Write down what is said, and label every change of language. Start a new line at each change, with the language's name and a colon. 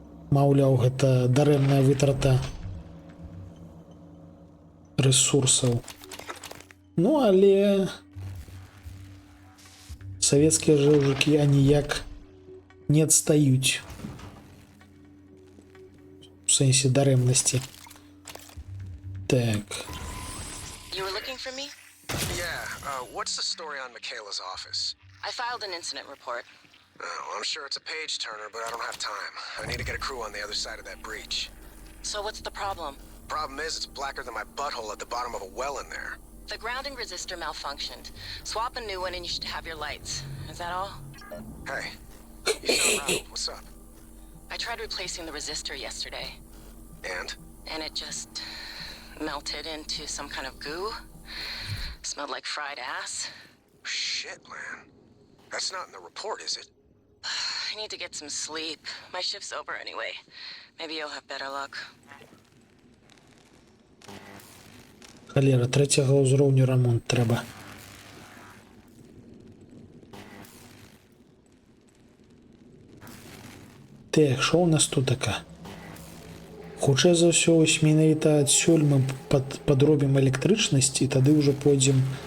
Belarusian: Маўляў, гэта дарэмная вытрата ресурсаў. Ну, але савецкія жэўжыкі аніяк не адстаюць у сэнсе дарэмнасці. Так.
English: You were looking for me? Yeah, what's the story on Michaela's office? I filed an incident report. Well, I'm sure it's a page turner, but I don't have time. I need to get a crew on the other side of that breach. So what's the problem? Problem is, it's blacker than my butthole at the bottom of a well in there. The grounding resistor malfunctioned. Swap a new one and you should have your lights. Is that all? Hey, you sound right. What's up? I tried replacing the resistor yesterday. And? And it just melted into some kind of goo. Smelled like fried ass. Shit, man. That's not in the report, is it? I need to get some sleep. My shift's over anyway. Maybe you'll have better luck.
Belarusian: Халера, третього ўзроўню рамонт трэба. Так, що у нас тут така? Хутчэй за ўсё, ось менавіта адсюль мы падробім электрычнасць і тады ўжо пойдзем